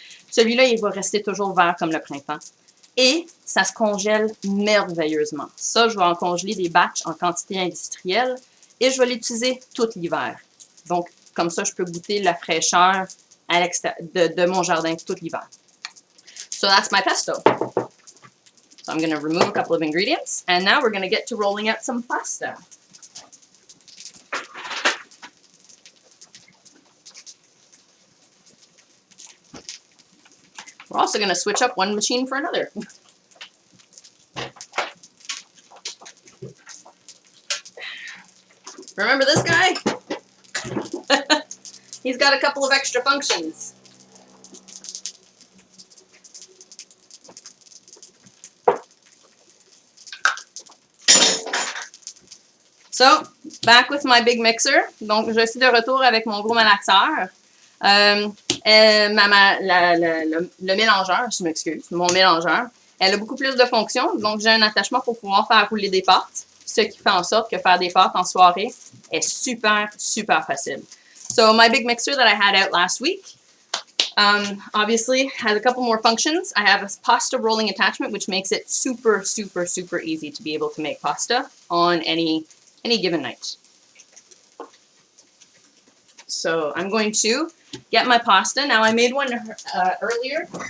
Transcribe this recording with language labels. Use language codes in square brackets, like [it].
[fr] Celui-là, il va rester toujours vert comme le printemps. Et ça se congèle merveilleusement. Ça, je vais en congeler des batchs en quantité industrielle et je vais l'utiliser tout l'hiver. Donc, comme ça, je peux goûter la fraîcheur à de mon jardin tout l'hiver. [en] So that's my pesto. So I'm going to remove a couple of ingredients and now we're going to get to rolling out some pasta. We're also going to switch up one machine for another. Remember this guy? He's got a couple of extra functions. So, back with my big mixer. [fr] Donc, je suis de retour avec mon gros malaxeur. Le mélangeur, je m'excuse, mon mélangeur, elle a beaucoup plus de fonctions. Donc, j'ai un attachement pour pouvoir faire rouler des pâtes, ce qui fait en sorte que faire des pâtes en soirée est super, super facile. [en] So, my big mixer that I had out last week, obviously has a couple more functions. I have a pasta rolling attachment, which makes it super, super, super easy to be able to make pasta on any given night. So I'm going to get my pasta. Now I made one earlier.